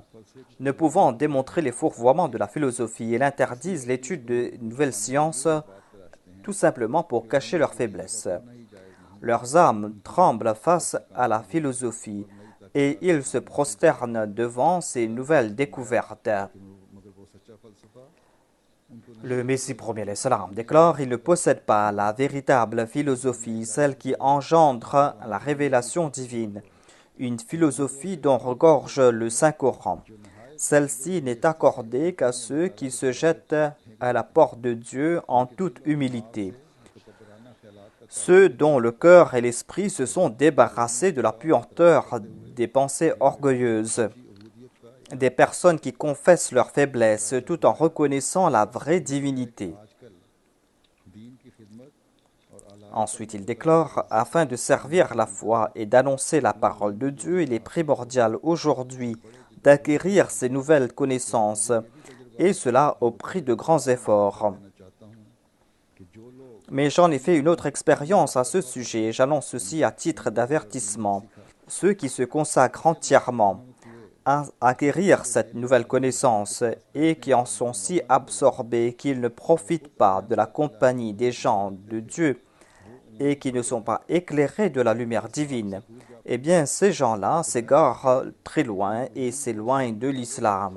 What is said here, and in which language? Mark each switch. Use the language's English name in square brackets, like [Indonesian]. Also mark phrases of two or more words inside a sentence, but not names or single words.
[French] Ne pouvant démontrer les fourvoiements de la philosophie, ils interdisent l'étude de nouvelles sciences tout simplement pour cacher leur faiblesse. Leurs âmes tremblent face à la philosophie et ils se prosternent devant ces nouvelles découvertes. [Urdu] مگر وہ سچا فلسفہ ان کو [French] Le Messie premier l'Islam déclare: il ne possède pas la véritable philosophie, celle qui engendre la révélation divine, une philosophie dont regorge le Saint-Coran. Celle-ci n'est accordée qu'à ceux qui se jettent à la porte de Dieu en toute humilité, ceux dont le cœur et l'esprit se sont débarrassés de la puanteur des pensées orgueilleuses, des personnes qui confessent leur faiblesse tout en reconnaissant la vraie divinité. [Urdu] دین کی خدمت اور اللہ [French] Ensuite, il déclare: afin de servir la foi et d'annoncer la parole de Dieu, il est primordial aujourd'hui d'acquérir ces nouvelles connaissances, et cela au prix de grands efforts. [Urdu] میں چاہتا ہوں کہ جو لوگ [French] Mais j'en ai fait une autre expérience à ce sujet, et j'annonce ceci à titre d'avertissement. Ceux qui se consacrent entièrement à acquérir cette nouvelle connaissance et qui en sont si absorbés qu'ils ne profitent pas de la compagnie des gens de Dieu et qui ne sont pas éclairés de la lumière divine, eh bien ces gens-là s'égarent très loin et s'éloignent de l'islam.